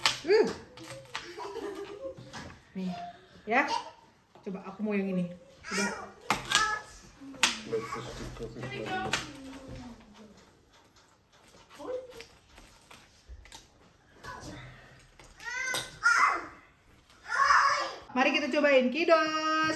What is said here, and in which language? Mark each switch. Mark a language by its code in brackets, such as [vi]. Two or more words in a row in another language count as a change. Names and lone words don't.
[id] Nih, ya. Coba aku mau yang ini. Udah. [de] Letztes Stück, was ich glaube. [id] Mari kita cobain Kidos.